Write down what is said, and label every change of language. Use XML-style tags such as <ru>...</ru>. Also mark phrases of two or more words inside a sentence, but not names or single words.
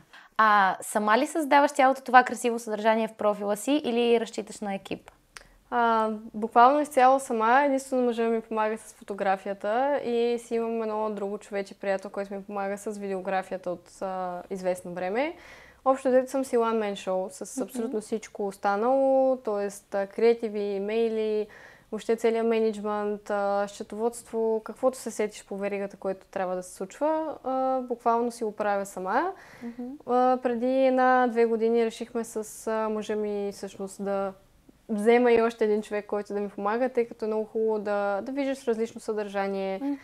<bg>Сама ли създаваш цялото това красиво съдържание в профила си или разчиташ на екип? Буквално изцяло сама. Единствено мъжа ми помага с фотографията и си имам едно друго човече приятел, който ми помага с видеографията от известно време. Общо дето съм си</bg> <en>one man show</en> <bg>с абсолютно всичко останало, т.е. креативи, имейли, въобще целият мениджмънт, счетоводство, каквото се сетиш по веригата, което трябва да се случва, буквално си го правя сама. Преди 1-2 години решихме с мъжа ми всъщност да взема и още един човек, който да ми помага, тъй като е много хубаво да виждаш различно съдържание.</bg>